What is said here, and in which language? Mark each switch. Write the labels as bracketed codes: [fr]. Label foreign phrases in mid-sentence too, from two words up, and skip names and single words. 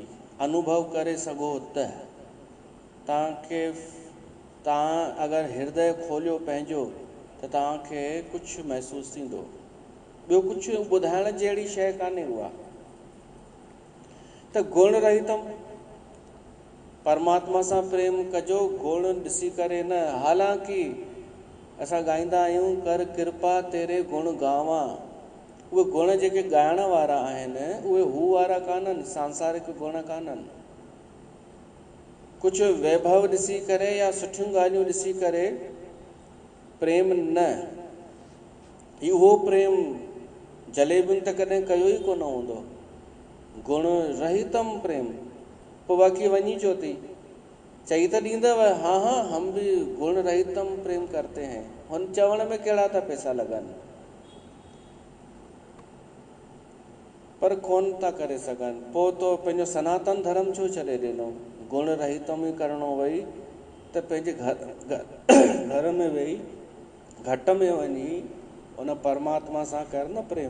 [sd] अनुभव करे सघो त तव्हां अगरि हृदय खोलियो पंहिंजो त तव्हांखे कुझु महसूसु थींदो। ॿियो कुझु ॿुधाइण जहिड़ी शइ कान्हे उहा। त गुण रहितम, परमात्मा सां प्रेम कजो गुण ॾिसी करे न। हालांकि असां ॻाईंदा आहियूं [hi] कर कृपा तेरे गुण गावां, [sd] उहे गुण जेके ॻाइण वारा आहिनि उहे हू वारा कान्हनि, सांसारिक गुण कान्हनि। कुझु वैभव ॾिसी करे या सुठियूं ॻाल्हियूं ॾिसी करे प्रेम न। इहो प्रेम जलेबियुनि त कॾहिं कयो ई कोन हूंदो। गुण रहितम प्रेम, पोइ बाक़ी वञी छो थी, चई त ॾींदव [hi] हाँ हाँ हम भी गुण रहितम प्रेम करते हैं। [sd] हुन चवण में कहिड़ा था पैसा लॻनि, पर कोन था करे सघनि। पोइ तो पंहिंजो सनातन धर्म छो छॾे ॾिनो। गुण रहितम ई करिणो वई त पंहिंजे घर में वेही घट में वञी उन परमात्मा सां कर न प्रेम।